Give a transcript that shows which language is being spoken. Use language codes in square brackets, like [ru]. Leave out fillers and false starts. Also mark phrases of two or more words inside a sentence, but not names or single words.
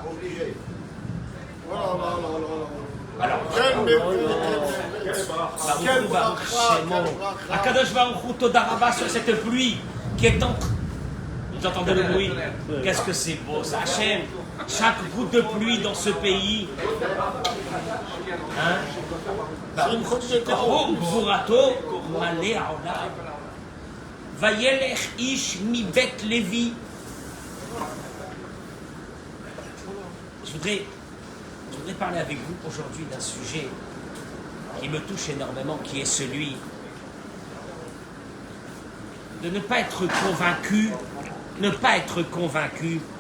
[fr] Alors, [he] הקדוש ברוך הוא, תודה רבה [fr] sur cette pluie qui est entre. Vous entendez le bruit? Qu'est-ce que c'est beau ça, Hachem. Chaque goutte de pluie dans ce pays. Hein? [he] גבורתו מלא העולם. וילך איש מבית לוי. [fr] Je voudrais parler avec vous aujourd'hui d'un sujet qui me touche énormément, qui est celui de ne pas être convaincu